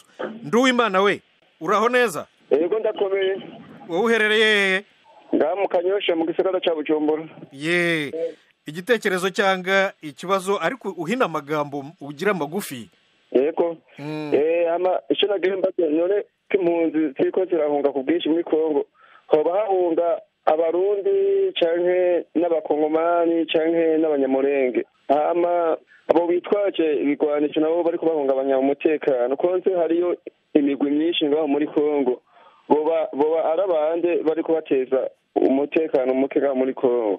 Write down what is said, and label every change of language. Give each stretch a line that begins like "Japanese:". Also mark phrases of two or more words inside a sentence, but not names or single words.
Rundi: Nduwimana we, uraho neza? Yego ndakomeye. Wowe uherereye hehe? Mu Kanyosha mu gisagara cya Bujumbura. Igitekerezo cyangwa ikibazo ariko uhina amagambo ugira magufi. Yego. Icyo nagira mbaze none impunzi ziko zirahunga ku bwinshi muri Congo, hoba hahunga abarundi canke n'abakongomani canke n'abanyamurenge, abo bitwaje ibigwanisho nabo bari kubahungabanya umutekano. Konse hariyo imigwi myinshi ngaho muri Congo, boba arabande bari kubateza umutekano muke ngaho muri Congo.